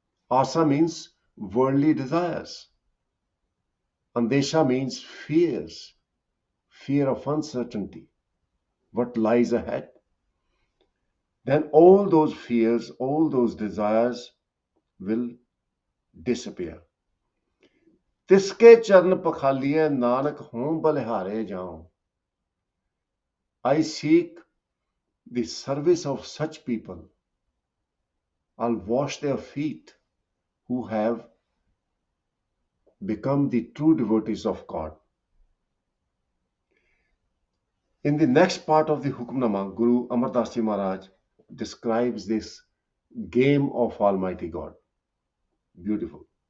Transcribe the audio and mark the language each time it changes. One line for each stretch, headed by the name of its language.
English: Asa means worldly desires. Andesha means fears, fear of uncertainty, what lies ahead. Then all those fears, all those desires will disappear.
Hindi: तिसके चरण पखालिए नानक हों बलिहारे जाऊं.
English: I seek the service of such people. I'll wash their feet who have become the true devotees of God. In the next part of the Hukamnama, Guru Amardeep Maharaj describes this game of Almighty God. Beautiful.